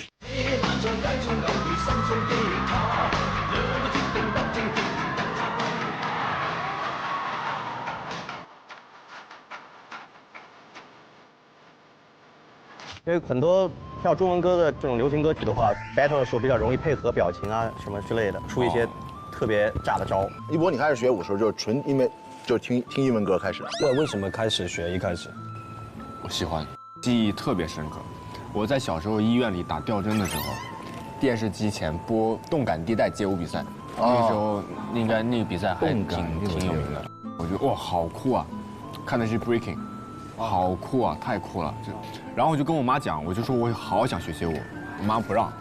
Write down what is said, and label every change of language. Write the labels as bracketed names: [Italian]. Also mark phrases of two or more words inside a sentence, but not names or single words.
[Chinese] 因為很多跳中文歌的這種流行歌曲的話 ，battle 的時候比較容易配合表情啊什麼之類的，出一些特別炸的招。一博，你開始學舞的時候就是純因為就是聽英文歌開始的。對，為什麼開始學？一開始，我喜歡，記憶特別深刻。我在小時候醫院裡打吊針的時候， 电视机前播动感地带街舞比赛，那个时候应该那个比赛还挺有名的。我觉得哇，好酷啊！看的是 breaking， 好酷啊，太酷了！然后我就跟我妈讲，我就说我好想学街舞，我妈不让，